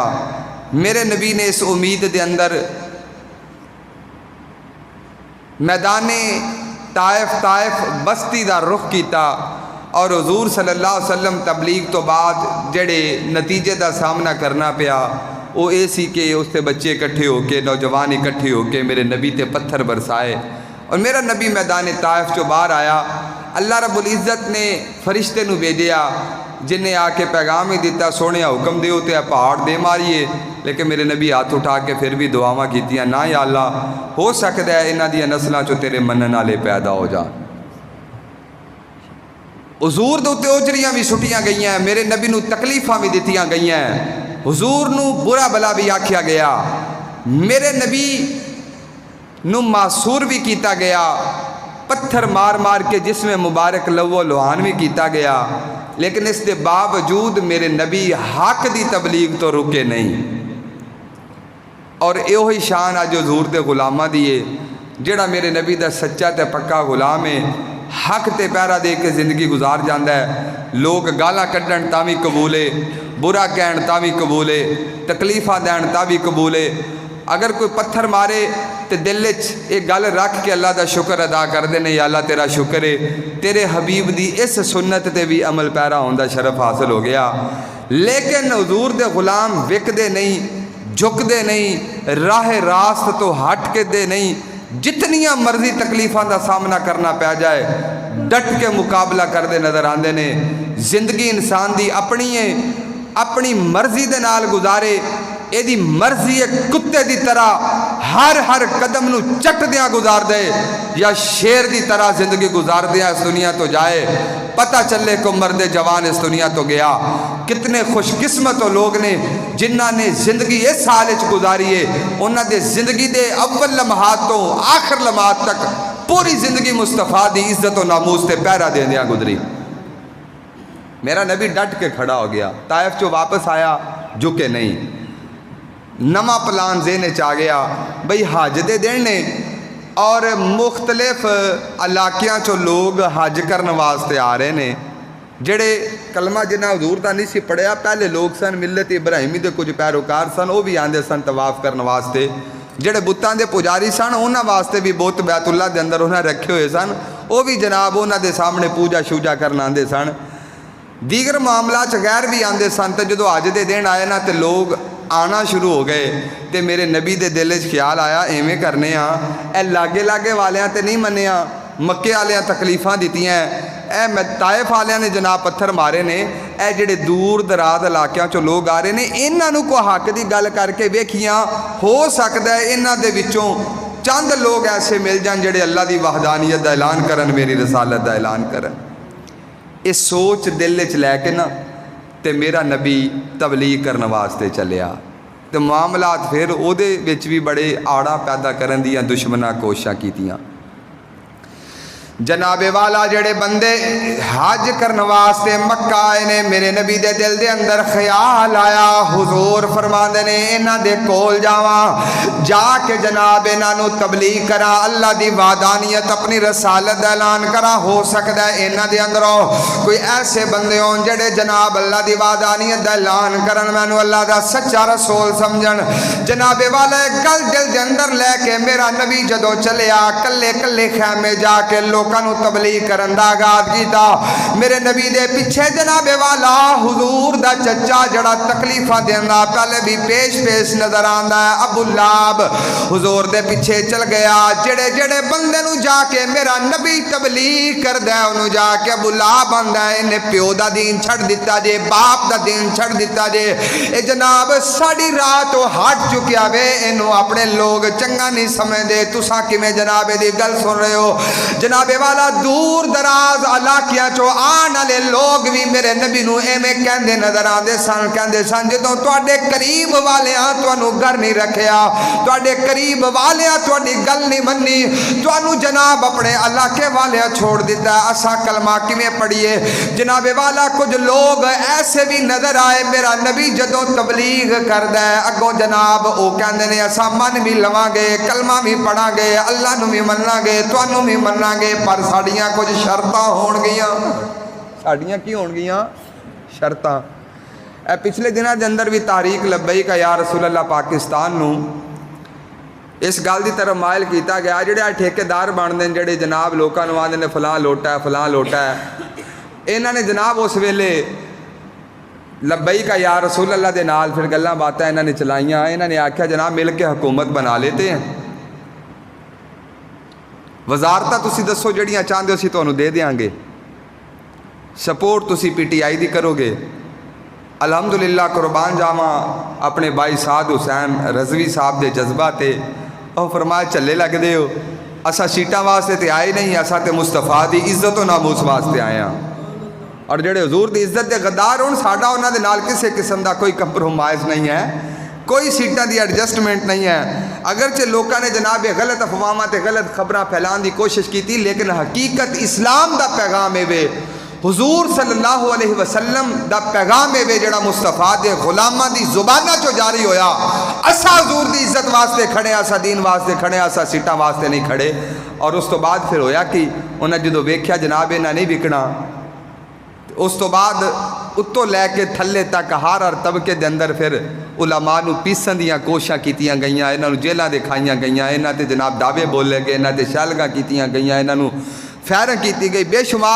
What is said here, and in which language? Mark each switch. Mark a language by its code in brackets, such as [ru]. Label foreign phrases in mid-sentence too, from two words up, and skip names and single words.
[pa] میرے نبی نے اس امید دے اندر میدان طائف بستی دا رخ کیتا، اور حضور [ar] صلی اللہ علیہ وسلم [pa] تبلیغ تو بعد جڑے نتیجے دا سامنا کرنا پیا وہ یہ سی کہ اس تے بچے اکٹھے ہو کے، نوجوان اکٹھے ہو کے میرے نبی تے پتھر برسائے، اور میرا نبی میدان طائف چو باہر آیا۔ [ar] اللہ رب العزت [pa] نے فرشتے نو بھیجیا جنہیں آ کے پیغام ہی دیتا، سونے حکم دیو تے پہاڑ دے ماریے، لیکن میرے نبی ہاتھ اٹھا کے پھر بھی دعاواں کیتیاں، نہ [ar] یا اللہ [ur] ہو سکتا ہے [pa] انہاں دی نسلاں چو تیرے منن والے پیدا ہو جان۔ حضور دے اتے اوجریاں بھی سٹیاں گئیاں ہیں، میرے نبی نو تکلیفاں بھی دتیاں گئیاں ہیں، حضور نو برا بلا بھی آکھیا گیا، میرے نبی نو معصور بھی کیتا گیا، پتھر مار مار کے جسم مبارک لو لوہان بھی کیتا گیا، لیکن اس دے باوجود میرے نبی حق دی تبلیغ تو رکے نہیں۔ اور ایہی شان آج حضور دے غلاماں دیئے، جڑا میرے نبی دا سچا تے پکا غلام ہے، حق تے پیرا دے کے زندگی گزار جاندہ ہے، لوگ گالا کڈن تا بھی قبولے، برا کہن تا بھی قبولے، تکلیفہ دین تا بھی قبولے، اگر کوئی پتھر مارے تے دل وچ ایک گل رکھ کے اللہ دا شکر ادا کر دینے، [ar] یا اللہ [pa] تیرا شکر ہے تیرے حبیب دی اس سنت تے بھی عمل پیرا ہوندہ شرف حاصل ہو گیا۔ لیکن حضور دے غلام وک دے نہیں، جھک دے نہیں، راہ راست تو ہٹ کے دے نہیں، جتنیاں مرضی تکلیفاں دا سامنا کرنا پہ جائے ڈٹ کے مقابلہ کر دے نظر آندے نے۔ زندگی انسان دی اپنی ہے، اپنی مرضی دے نال گزارے، اے دی مرضی ایک کتے دی طرح ہر قدم نو چٹ دیاں گزار دے، یا شیر دی طرح زندگی گزار دیاں اس دنیا تو جائے، پتہ چلے کو مرد جوان اس دنیا تو گیا۔ کتنے خوش قسمت لوگ نے جنہاں نے زندگی اس حال وچ گزاری ہے، انہاں دے زندگی دے اول لمحات تو آخر لمحات تک پوری زندگی مصطفیٰ دی عزت و ناموس تے پیرا دیندیاں گزری۔ میرا نبی ڈٹ کے کھڑا ہو گیا، طائف چو واپس آیا، جھکے نہیں، نواں پلان ذہن وچ آ گیا بھئی حج دے دن نے، اور مختلف علاقیاں چو لوگ حج کرن واسطے آ رہے نے، جڑے کلمہ جنہاں حضور دا نہیں سی پڑھیا، پہلے لوگ سن ملت ابراہیمی دے کچھ پیروکار سن، وہ بھی آندے سن طواف کرن واسطے، جڑے بتاں دے پجاری سن انہاں واسطے بھی بت بیت اللہ دے اندر انہاں رکھے ہوئے سن، وہ بھی جناب انہاں دے سامنے پوجا شوجا کرن آندے سن، دیگر معاملات غیر بھی آندے سن۔ تے جدو حج دے دن آئے نا تے لوگ آنا شروع ہو گئے، تے میرے نبی دے دل وچ خیال آیا ایویں کرنے ہاں، اے لاگے لاگے والیاں تے نہیں منیا، مکے والیاں تکلیفاں دتیاں، اے طائف والیاں نے جناب پتھر مارے نے، اے جڑے دور دراز علاقیاں چوں لوگ آ رہے نے، انہاں نوں کوئی حق دی گل کر کے ویکھیاں، ہو سکدا ہے انہاں دے وچوں چند لوگ ایسے مل جان جڑے اللہ دی وحدانیت دا اعلان کرن، میری رسالت دا اعلان کرن۔ اس سوچ دل وچ لے کے نا تے میرا نبی تبلیغ کرن واسطے چلیا، تے معاملات پھر او دے وچ بھی بڑے آڑا پیدا کرن دیاں دشمناں کوششاں کیتیاں۔ جناب والا جڑے بندے حج کرن واسطے مکہ آئے نے، میرے نبی دے دل دے اندر خیال آیا، حضور فرماندے نے انہاں دے کول جاواں، جا کے جناب انہاں نو تبلیغ کراں، اللہ دی وحدانیت اپنی رسالت دا اعلان کراں، ہو سکدا ہے انہاں دے اندروں کوئی ایسے بندے ہون جڑے جناب اللہ دی وحدانیت دا اعلان کرن، مینوں اللہ دا سچا رسول سمجھن۔ جناب والا ایک گل دل دے اندر لے کے میرا نبی جدوں چلیا، کلے کلے خیمے جا کے لوکانو تبلیغ کرن دا آغاز کیتا۔ میرے نبی دے پیچھے جناب والا حضور دا چچا جڑا تکلیفاں دیندا پہلے بھی پیش پیش نظر آندا ہے، ابو لہب حضور دے پیچھے چل گیا۔ جڑے جڑے بندے نو جا کے میرا نبی تبلیغ کردا ہے انہوں جا کے ابو لہب آندا ہے انہیں پیو دا دین چھڑ دیتا جے، باپ دا دین چھڑ دیتا جے، اے جناب ساڑی رات تو ہٹ چکیا وے، انہوں اپنے لوگ چنگا نہیں سمجھ دے، تساں کیویں جناب دی گل سن رہے ہو۔ جناب والا دور دراز علاقیاں چو آن والے لوگ بھی میرے نبی نو ایویں کہندے نظر آندے سن، کہندے سن جدوں تواڈے قریب والیاں تانوں گھر نہیں رکھیا، تواڈے قریب والیاں تواڈی گل نہیں منی، تانوں جناب اپنے علاقے والیاں چھوڑ دیتا ہے، اساں کلمہ کیویں پڑھیے؟ جناب والا کچھ لوگ ایسے بھی نظر آئے میرا نبی جدوں تبلیغ کردا ہے اگوں جناب او کہندے نے اساں من بھی لواں گے، کلمہ بھی پڑھاں گے، اللہ نو بھی مناں گے، تانوں بھی مناں گے، پر ساڈیاں کچھ شرطاں ہون گیاں۔ ساڈیاں کی ہون گیاں؟ شرطاں۔ اے پچھلے دنوں دے اندر بھی تحریک لبیک یا رسول اللہ پاکستان نو اس گل دی طرف مائل کیتا گیا، جڑے ٹھیکیدار بن دے جڑے جناب لوکاں نو آندے نے فلاں لوٹا ہے فلاں لوٹا ہے، انہاں نے جناب اس ویلے لبیک یا رسول اللہ دے نال پھر گلاں باتاں انہاں نے چلائیاں، انہاں نے آکھیا جناب مل کے حکومت بنا لیتے ہیں، وزارتاں تسی دسو جڑیاں چاہندے ہو اسی تانوں دے دیاں گے، سپورٹ تسی پی ٹی آئی دی کرو گے۔ الحمدللہ قربان جاواں اپنے بھائی سعد حسین رضوی صاحب دے جذبہ تے، او فرمایا چلے لگ دے ہو، اسا سیٹاں واسطے تے آئے نہیں، اسا تے مصطفیٰ دی عزت و ناموس واسطے آئے ہاں، اور جڑے حضور دی عزت دے غدار ہون ساڈا انہاں دے نال کسے قسم دا کوئی کمپرومائز نہیں ہے، کوئی سیٹاں دی ایڈجسٹمنٹ نہیں ہے۔ اگرچہ لوکاں نے جناب غلط افواہاں تے غلط خبراں پھیلان دی کوشش کیتی، لیکن حقیقت اسلام دا پیغام اے وے، حضور [ar] صلی اللہ علیہ وسلم [pa] دا پیغام اے وے جڑا مصطفیٰ دے غلاماں دی زباناں چو جاری ہویا، اسا حضور دی عزت واسطے کھڑے، اسا دین واسطے کھڑے، اسا سیٹاں واسطے نہیں کھڑے۔ اور اس تو بعد پھر ہویا کہ انہاں جدوں ویکھیا جناب انہاں نہیں وکنا، اس تو بعد اتوں لے کے تھلے تک ہر طبقے دے اندر پھر علماء نو پیسن دیاں کوششاں کیتیاں گئیاں، انہاں نو جیلاں دے کھائیاں گئیاں، انہاں تے جناب دعوے بولے گئے، انہاں تے شالگاں کیتیاں گئیاں، انہاں نو فیرن کیتی گئی بے شمار۔